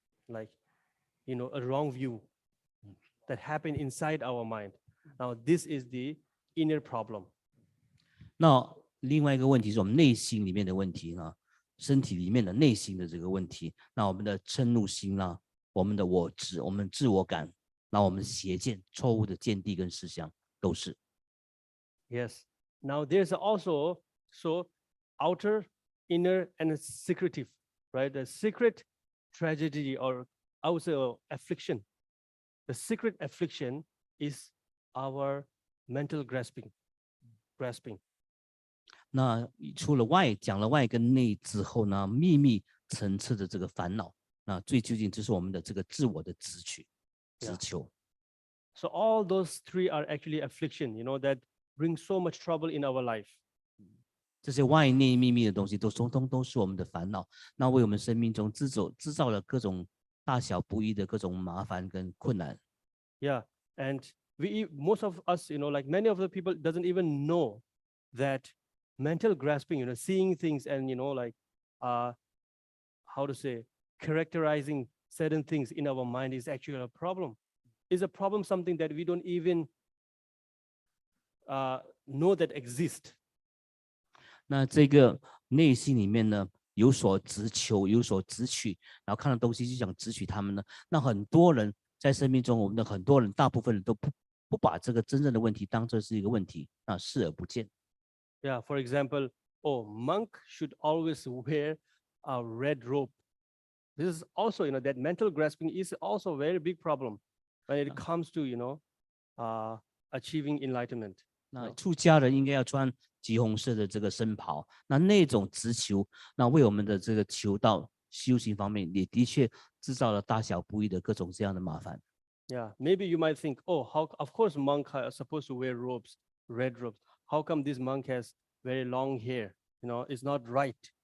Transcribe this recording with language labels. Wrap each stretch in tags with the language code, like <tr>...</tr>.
<en>Like, a wrong view that happen inside our mind. Now, this is the inner problem.</en> <zh>那另外一个问题是我们内心里面的问题呢，身体里面的内心的这个问题。那我们的嗔怒心啦，我们的我执，我们自我感，那我们邪见、错误的见地跟思想都是。</zh> <en>Yes. Now there's also outer, inner, and secretive, right? The secret tragedy, or I would say affliction. The secret affliction is our mental grasping.</en> <zh>那除了讲了外跟内之后呢，秘密层次的这个烦恼，那最究竟就是我们的这个自我的执求。</zh> <en>So all those three are actually affliction, that bring so much trouble in our life.</en> <zh>这些外内秘密的东西都是我们的烦恼，那为我们生命中制造了各种大小不一的各种麻烦跟困难。</zh> <en>Yeah, and most of us, like many of the people doesn't even know that mental grasping, seeing things and, like, how to say, characterizing certain things in our mind is actually a problem. Is a problem something that we don't even know that exist.</en> <zh>那这个内心里面呢，有所执求，有所执取，然后看到东西就想执取他们呢。那很多人在生命中，我们的很多人，大部分人都不把这个真正的问题当作是一个问题，视而不见。</zh> <en>Yeah, for example, monk should always wear a red robe. This is also, that mental grasping is also a very big problem when it comes to, achieving enlightenment.</en> <zh>那出家人应该要穿橘红色的这个僧袍，那种执求，那为我们的这个求道修行方面，也的确制造了大小不一的各种这样的麻烦。</zh> <en>Yeah, maybe you might think, of course monk are supposed to wear robes, red robes. How come this monk has very long hair? It's not right.</en>